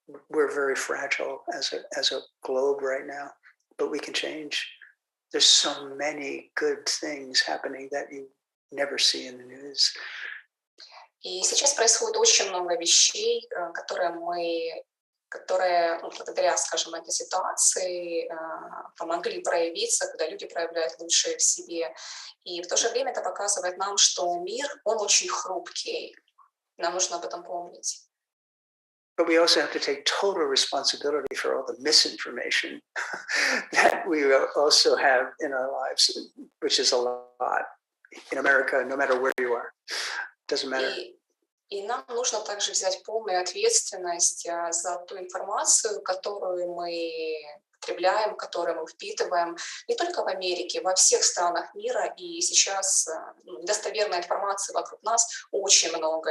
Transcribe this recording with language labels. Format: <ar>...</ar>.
<en>We're very fragile as a globe right now, but we can change. There's so many good things happening that you never see in the news.</en> <ru>И сейчас происходит очень много вещей, которые благодаря, скажем, этой ситуации помогли проявиться, когда люди проявляют лучшее в себе. И в то же время это показывает нам, что мир, он очень хрупкий. Нам нужно об этом помнить.</ru> <en>But we also have to take total responsibility for all the misinformation that we also have in our lives, which is a lot in America, no matter where you are. Doesn't matter.</en> <ru>И нам нужно также взять полную ответственность за ту информацию, которую мы потребляем, которую мы впитываем, не только в Америке, во всех странах мира. И сейчас достоверной информации вокруг нас очень много.</ru>